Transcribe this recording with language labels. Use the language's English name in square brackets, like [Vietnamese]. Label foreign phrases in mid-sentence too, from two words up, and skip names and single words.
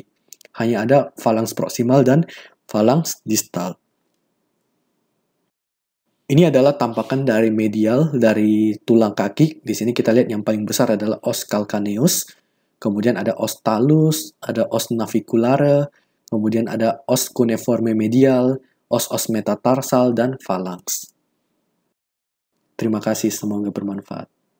[Indonesian] Hanya ada phalanx proximal dan phalanx distal. Ini adalah tampakan dari medial dari tulang kaki. Di sini kita lihat yang paling besar adalah os calcaneus. Kemudian ada os talus, ada os naviculare, kemudian ada os cuneiforme medial, os metatarsal, dan phalanx. Terima kasih, semoga bermanfaat.